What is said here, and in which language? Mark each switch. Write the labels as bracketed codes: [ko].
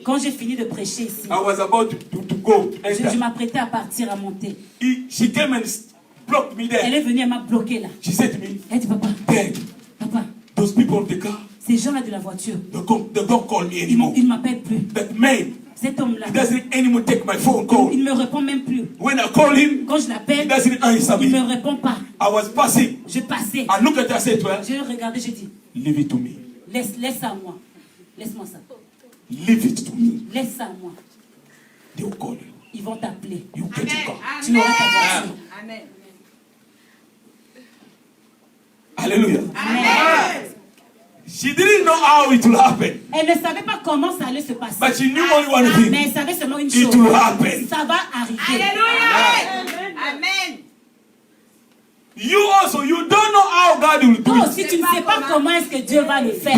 [fr] quand j'ai fini de prêcher ici, [en] I was about to go. To [fr] je [en] enter. [fr] m'apprêtais à partir, à monter. [en] She came and blocked me [fr] Elle [en] there. [fr] est venue, elle m'a bloqué là. [en] She said to me, [fr] Elle dit, papa, [en] Dad, [fr] papa, [en] those people in the car, [fr] Ces gens-là de la voiture, [en] They don't call me anymore. [fr] ils ne m'appellent plus. [en] That man, [fr] Cet homme-là, [en] he doesn't anymore take my phone call. [fr] il ne me répond même plus. [en] When I call him, [fr] Quand je [en] he [fr] l'appelle, [en] doesn't answer [fr] il ne [en] me. [fr] me répond pas. [en] I was passing. [fr] Je passais. [en] I look at her, I say to her, [fr] Je le regardais, je dis, [en] leave it to me. [fr] laisse ça à moi. Laisse-moi ça. [en] Leave it to me. [fr] Laisse ça à moi. [en] They will call you. [fr] Ils vont t'appeler. [en] You get your car. [fr] Tu auras ta voiture. Amen. Hallelujah. Amen. [en] She didn't know how it will happen. [fr] Elle ne savait pas comment ça allait se passer. [en] But she knew only one thing. [fr] Mais elle savait seulement une [en] It [fr] chose. [en] will happen. [fr] Ça va arriver. Alléluia. Amen. [en] You also, you don't know how God will do [fr] Toi [en] it. [fr] aussi, tu ne sais pas comment est-ce que Dieu va le faire.